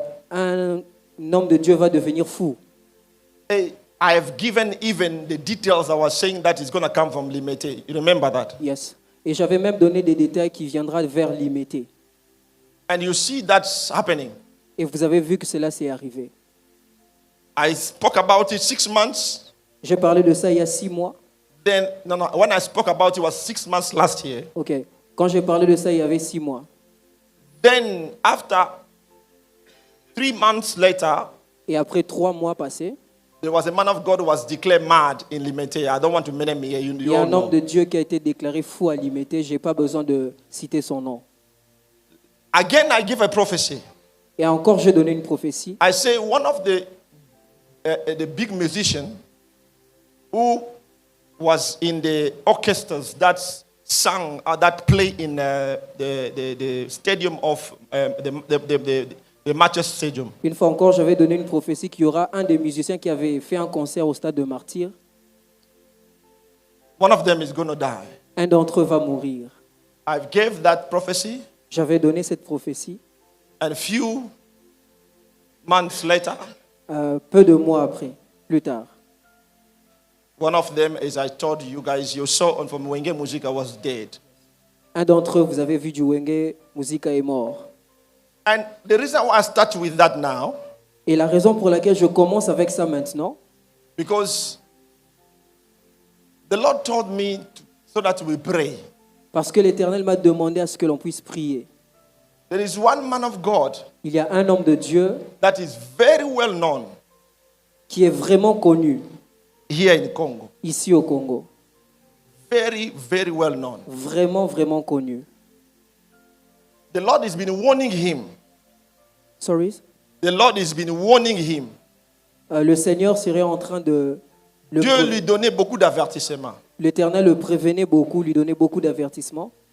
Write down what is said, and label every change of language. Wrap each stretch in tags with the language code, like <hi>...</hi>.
<fr>Un homme de Dieu va devenir fou.</fr> <en>Hey, I have given even the details I was saying that is going to come from Limete. You remember that? Yes.</en> <fr>Et j'avais même donné des détails qui viendra vers Limete.</fr> <en>And you see that's happening.</en> <fr>Et vous avez vu que cela s'est arrivé.</fr> <en>I spoke about it 6 months.</en> <fr>J'ai parlé de ça il y a 6 mois.</fr> <en>Then, when I spoke about it was 6 months last year. Ok.</en> <fr>Quand j'ai parlé de ça, il y avait 6 mois.</fr> <en>Then, after 3 months later,</en> <fr>Et après 3 mois passés,</fr> <en>there was a man of God who was declared mad in Limete. I don't want to name him here.</en> <fr>il y</fr> <en>You</en> <fr>a</fr> <en>all</en> <fr>un homme de Dieu qui a été déclaré fou à Limete. Je n'ai pas besoin de citer son nom.</fr> <en>Again, I give a prophecy.</en> <fr>Et encore, j'ai donné une prophétie.</fr> <en>I say one of the big musicians who was in the orchestras that sang that play in the stadium of the Martyrs Stadium.</en> <fr>Une fois encore, j'avais donné une prophétie qu'il y aura un des musiciens qui avait fait un concert au stade de Martyrs.</fr> <en>One of them is going to die.</en> <fr>Un d'entre eux va mourir.</fr> <en>I gave that prophecy,</en> <fr>J'avais donné cette prophétie.</fr> <en>and few months later,</en> <fr>Peu de mois après, plus tard.</fr> <en>one of them, as I told you guys, you saw on from Wenge Musica was dead.</en> <fr>Un d'entre eux, vous avez vu du Wenge, Musica est mort.</fr> <en>And the reason why I start with that now,</en> <fr>Et la raison pour laquelle je commence avec ça maintenant,</fr> <en>because the Lord told me so that we pray.</en> <fr>parce que l'Éternel m'a demandé à ce que l'on puisse prier.</fr> <en>There is one man of God</en> <fr>Il y a un homme de Dieu</fr> <en>that is very well known</en> <fr>qui est vraiment connu</fr> <en>here in Congo.</en> <fr>ici au Congo.</fr> <en>Very, very well known.</en> <fr>Vraiment, vraiment connu.</fr> <en>The Lord has been warning him. Sorry? The Lord has been warning him.</en> <fr>Le Seigneur serait en train de... Dieu lui donnait beaucoup d'avertissements. L'Éternel le prévenait beaucoup, lui donnait beaucoup d'avertissements,</fr>